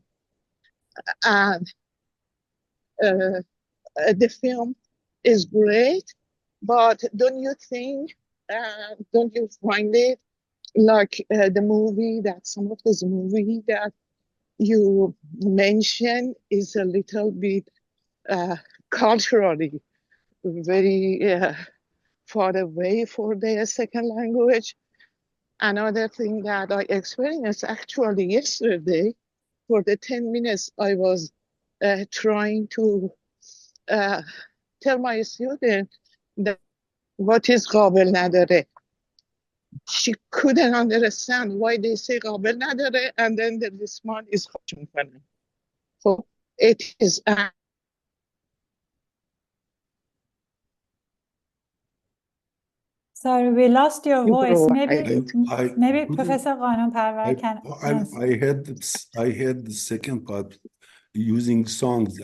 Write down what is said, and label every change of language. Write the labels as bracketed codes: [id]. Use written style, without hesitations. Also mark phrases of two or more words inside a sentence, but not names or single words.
[en] And the film is great, but don't you think, don't you find it like the movie that some of those movies that you mentioned is a little bit culturally very far away for their second language? Another thing that I experienced actually yesterday, for the 10 minutes I was trying to tell my student that what is [fa] قابل نداره. [en] She couldn't understand why they say [fa] قابل نداره, [en] and then the response is [fa] خواهش میکنم. [en] So it is Sorry, we lost your voice. Maybe couldn't- Professor Ghanoonparvar can answer. I heard the second part using songs.